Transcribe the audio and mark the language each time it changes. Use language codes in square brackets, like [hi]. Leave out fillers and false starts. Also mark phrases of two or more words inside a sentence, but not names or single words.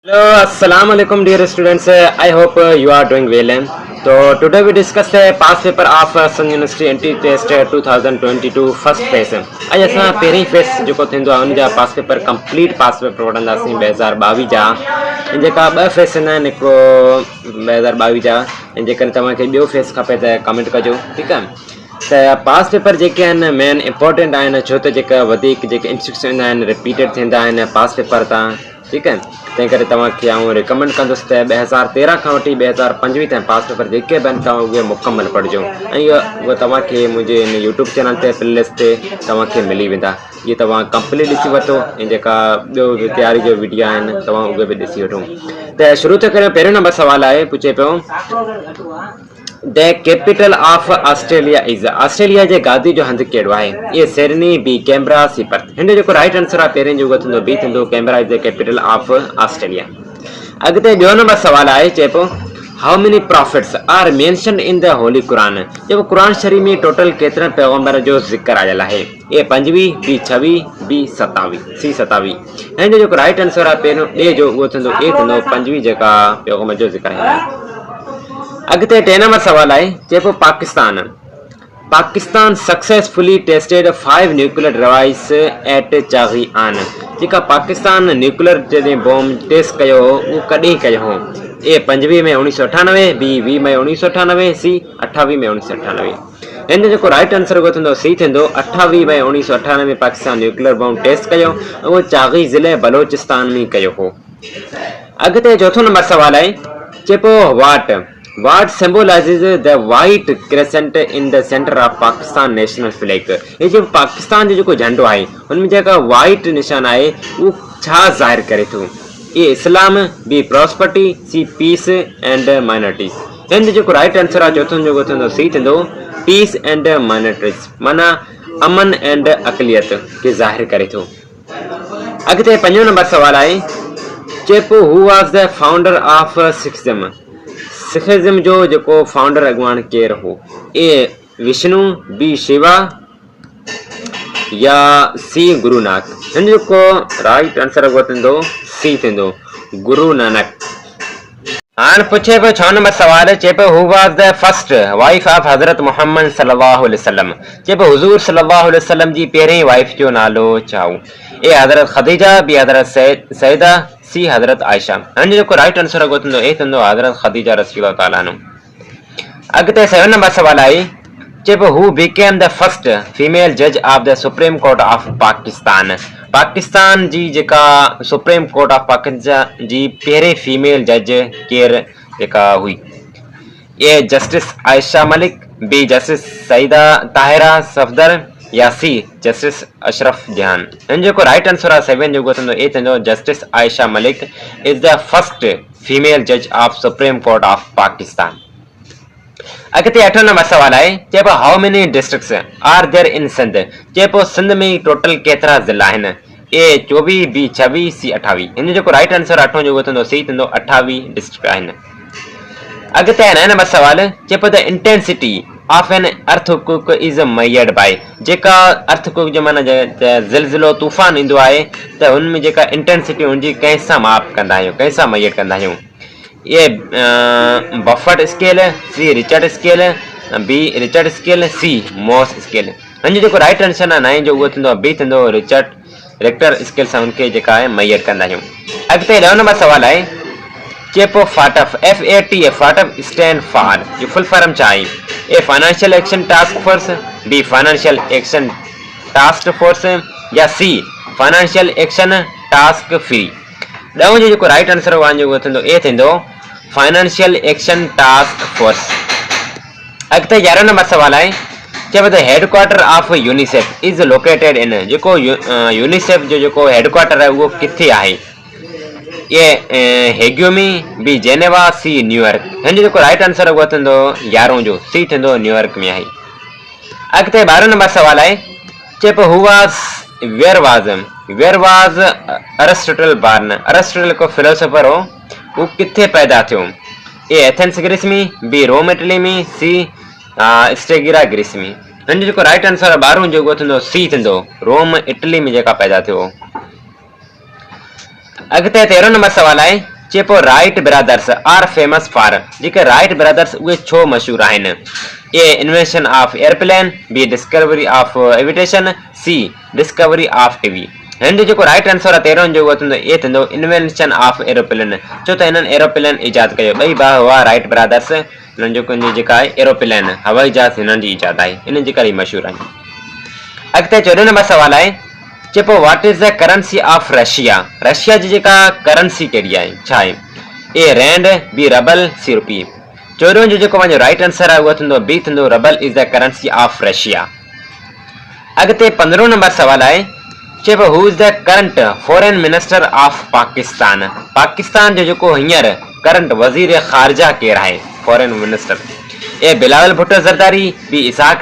[en] Hello, [ar] السلام عليكم [en] dear students. I hope you are doing well. So today we discuss the past paper of Sun University NT Test 2022 first phase. [sd] आज असां पहिरीं फेस जेको थींदो आहे उन जा [en] past paper complete past paper [sd] वठंदासीं 2022 जा ऐं जेका ॿ फेस आहिनि हिकिड़ो 2022 जा ऐं जेकॾहिं तव्हांखे ॿियो फेस खपे त कमेंट कजो ठीकु आहे। त [en] past paper [sd] जेके आहिनि [en] main important [sd] आहिनि छो त जेका वधीक जेके इंस्ट्रक्शन आहिनि रिपीटेड थींदा आहिनि [en] past paper [sd] तां ठीकु आहे। तंहिं करे तव्हांखे आउं रिकमेंड कंदुसि त 2013 खां वठी 2025 ताईं [en] past paper [sd] जेके बि आहिनि तव्हां उहे मुकमल पढ़िजो ऐं उहे तव्हांखे मुंहिंजे हिन [en] YouTube channel [sd] ते प्लेलिस्ट ते तव्हांखे मिली वेंदा। इहे तव्हां कंप्लीट ॾिसी वठो ऐं जेका ॿियो तयारी जो वीडियो आहिनि तव्हां उहे बि ॾिसी वठो। त शुरू त करियो। पहिरियों नंबर सुवालु आहे पुछे पियो [en] the capital of Australia is [sd] ऑस्ट्रेलिया जे गादी जो हंधि कहिड़ो आहे। [en] A Sydney B Canberra C Perth. [sd] हिन जो जेको [en] right answer [sd] आहे पहिरें जो थींदो बी थींदो [en] Canberra is the capital of Australia. [sd] अॻिते ॿियो नंबर सुवालु आहे चए पियो [en] how many prophets are mentioned in the Holy Quran. [sd] जेको कुरान शरीफ़ में टोटल केतिरनि पैगंबर जो ज़िक्र आयल आहे। [en] A 25 B 26 B 27 C 27. [sd] हिन जो जेको [en] right answer [sd] आहे पहिरियों ॿिए जो उहो थींदो ए थींदो 25 जेका पैगंबर जो ज़िक्र आहे। अॻिते टे नंबर सुवालु आहे चए पियो [en] Pakistan successfully tested 5 nuclear device at Chagian. [sd] जेका पाकिस्तान न्यूक्लियर जॾहिं बॉम्ब टेस्ट कयो हो उहो कॾहिं कयो हो। [en] A 25 May 1998 B 20 May 1998 C 28 May 1998. [sd] हिन जो जेको [en] right answer [sd] उहो थींदो सी थींदो 28 मई 1998 में पाकिस्तान [en] nuclear bomb test [sd] कयो उहो चागी ज़िले बलोचिस्तान में कयो हो। अॻिते चौथों नंबर सुवालु आहे चए पियो [en] What symbolizes the white crescent in the center of Pakistan national flag। [sd] ये जो पाकिस्तान जो जेको झंडो आहे हुनमें जेका वाइट निशान आहे उहो छा ज़ाहिर करे थो। [en] A Islam B prosperity C peace and minorities. [sd] हिन जो जेको [en] right answer [sd] आहे चौथों जो थींदो सी थींदो [en] peace and minorities [sd] माना अमन एंड अक़लियत खे ज़ाहिर करे थो। अॻिते पंजो नंबर सुवालु आहे चए पियो [en] who was the founder of Sikhism. [sd] सिखिज़म जो जेको फाउंडर अॻुवान केरु हो। [en] A Vishnu B Shiva ya C Guru Nanak. [sd] हिन जो जेको राइट आंसर उहो थींदो सी थींदो गुरु नानक। हाणे पुछे पियो 6 नंबर सुवालु चए पियो [en] who was the first wife of Hazrat Mohammad [ar] صلى الله عليه وسلم. [sd] चए पियो हुज़ूर [ar] صلى الله عليه وسلم [sd] जी पहिरीं वाइफ जो नालो छा हो। [en] A Hazrat Khadija B Hazrat Saida C Hazrat Ayesha. [sd] हिन जो जेको [en] right answer [sd] उहो थींदो ए थींदो हज़रत ख़दीजा [ar] رضي الله تعالى عنها. [sd] अॻिते 7 नंबर सुवालु आहे चए पियो [en] who became the first female judge of the Supreme Court of Pakistan. [sd] पाकिस्तान जी जेका सुप्रीम कोर्ट ऑफ पाकिस्तान जी पहिरें [en] female judge [sd] केरु जेका हुई। [en] A Justice Ayesha Malik B Justice Saeeda Tahira Safdar ya C Justice Ashraf Jahan. [sd] हिन जो [en] right answer [sd] आहे 7 जो थींदो ए थींदो [en] Justice Ayesha Malik is the first female judge of Supreme Court of Pakistan. [sd] अॻिते 8 नंबर सुवालु आहे चए पियो [en] how many districts are there in Sindh. [sd] चए पियो सिंध में टोटल केतिरा ज़िला आहिनि। [en] A 24 B 26 C 28. [sd] हिन जो जेको [en] right answer [sd] 8 जो थींदो सी थींदो 28 डिस्ट्रिक्ट आहिनि। अॻिते 9 नंबर सुवालु चए पियो [en] the intensity of an earthquake is measured by. [sd] जेका अर्थक्वेक जो माना ज़िलज़िलो तूफ़ान ईंदो आहे त हुनमें जेका इंटेंसिटी हुनजी कंहिंसां माप कंदा आहियूं कंहिंसां मेजर कंदा आहियूं। [en] A Beaufort scale C Richter scale B Richter scale C Mohs scale. [sd] हिन जो जेको [en] right answer [sd] आहे 9 जो उहो थींदो बी थींदो [en] Richter scale [sd] सां हुनखे जेका आहे मेजर कंदा आहियूं। अॻिते 10 नंबर सुवालु आहे चए पियो फाटफ FAT फाटफ [en] stand for [sd] जो फुल फॉर्म छा आहे। [en] A Financial Action Task Force B Financial Action Task Force ya C Financial Action Task Free. [sd] 10 जो जेको [en] right answer [sd] उहो थींदो ए थींदो फाइनेंशियल एक्शन टास्क फोर्स। अॻिते 11 नंबर सुवालु आहे चए पियो [en] the headquarter of UNICEF is located in. [sd] जेको यूनिसेफ जो जेको हेडक्वार्टर आहे उहो किथे आहे। [en] A Hague mein B Geneva C New York. [sd] हिन जो जेको [en] right answer [sd] उहो थींदो 11 जो सी थींदो न्यूयॉर्क में आहे। अॻिते 12 नंबर सुवालु आहे चए पियो [en] who where was Aristotle born. [sd] अरिस्टोटल को फिलोसोफर हो वो किथे पैदा थियो। [en] A Athens Greece mein B Rome Italy mein C Stagira Greece mein. [sd] हिन जो जेको [en] right answer [sd] 12 जो उहो थींदो सी थींदो रोम इटली में जेका पैदा थियो। अॻिते 13 नंबर सुवालु आहे चेपो [en] Wright brothers are famous for [sd] जेके राइट ब्रदर्स उहे छो मशहूर आहिनि [en] A invention of airplane B discovery of aviation C discovery of TV [sd] हिन जेको [en] right answer [sd] आहे 13 जो उहो थींदो ए थींदो [en] invention of aeroplane [sd] छो त हिननि एरोप्लेन इजाद कयो ॿई भाउ हुआ राइट ब्रदर्स हिननि जो जेका आहे एरोप्लेन हवाई जहाज हिननि जी इजाद आहे इन जे करे मशहूर आहिनि अॻिते 14 नंबर सवाल आहे चेपो [en] what is the currency of Russia [sd] रशिया जी जेका करेंसी कहिड़ी आहे छा आहे [en] A rand B ruble C rupee [sd] 14 जो जेको पंहिंजो [en] right answer [sd] आहे उहो थींदो बी थींदो [en] ruble is the currency of Russia [sd] अॻिते 15 नंबर सवाल आहे चेपो [en] who is the current foreign minister of Pakistan [sd] पाकिस्तान जो जेको हींअर करंट वज़ीर ख़ारजा केरु आहे [en] foreign minister [sd] ए बिलावल भुट्टो ज़रदारी बी इसाक